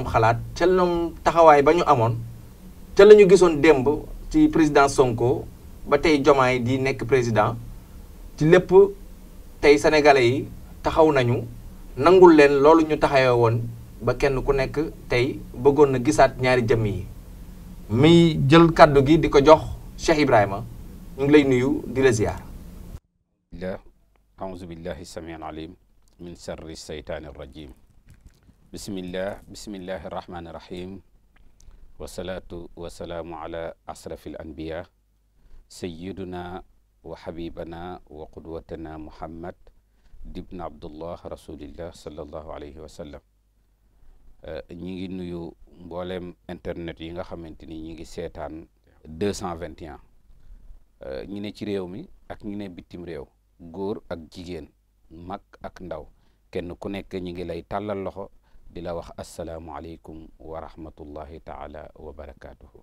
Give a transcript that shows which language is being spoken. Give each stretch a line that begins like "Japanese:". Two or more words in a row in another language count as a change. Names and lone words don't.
Wolof: xalaat ca ñoom taxawaay ba ñu amoon ca la ñu gisoon démb ci président Sonko ba tey Diomaye di nekk président ci lépp tey sénégalais yi taxaw nañu nangul leen loolu ñu taxawee woon ba kenn ku nekk tey bëggoon na gisaat ñaari jëmm yi mi jël kàddu gi di ko jox Cheikh Ibrahima ñu ngi lay nuyu di la ziar.
Arabic: أعوذ بالله السميع العليم من شر الشيطان الرجيم بسم الله الرحمن الرحيم والصلاة والسلام على أشرف الأنبياء سيدنا وحبيبنا وقدوتنا محمد ابن عبد الله رسول الله صلى الله عليه وسلم
Wolof: ñi ngi nuyu mboolem internet yi nga xamante ni ñi ngi seetaan 221 ñi ne ci réew mi ak ñi ne bitim réew góor ak jigéen mag ak ndaw kenn ku nekk ñi ngi lay tàllal loxo di la wax
Arabic: السلام عليكم ورحمة الله تعالى وبركاته.